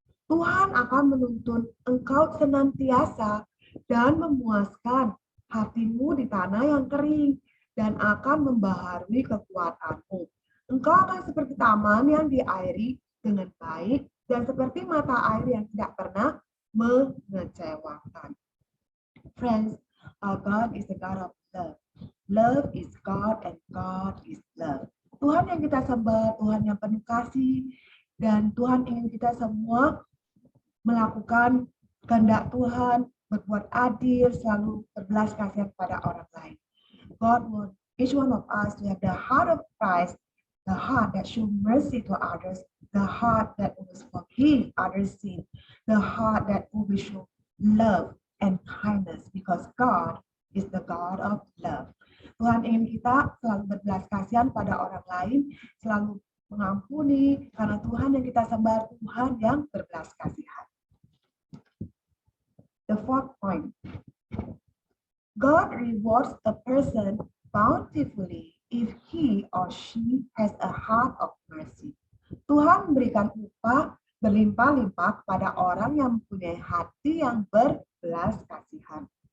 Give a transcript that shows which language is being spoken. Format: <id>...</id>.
<id>Tuhan akan menuntun engkau senantiasa dan memuaskan hatimu di tanah yang kering dan akan membaharui kekuatanmu. Engkau akan seperti taman yang diairi dengan baik dan seperti mata air yang tidak pernah mengecewakan.</id> <en>Friends, our God is the God of love. Love is God and God is love.</en> <id>Tuhan yang kita sembah, Tuhan yang penuh kasih, dan Tuhan ingin kita semua melakukan kehendak Tuhan, berbuat adil, selalu berbelas kasihan pada orang lain.</id> <en>God wants each one of us to have the heart of Christ, the heart that shows mercy to others, the heart that always forgive others' sin, the heart that always show love and kindness, because God is the God of love.</en> <id>Tuhan ingin kita selalu berbelas kasihan pada orang lain, selalu mengampuni, karena Tuhan yang kita sembah, Tuhan yang berbelas kasihan.</id> <en>The fourth point, God rewards a person bountifully if he or she has a heart of mercy.</en> <id>Tuhan memberikan upah berlimpah-limpah kepada orang yang mempunyai hati yang berbelas kasihan.</id>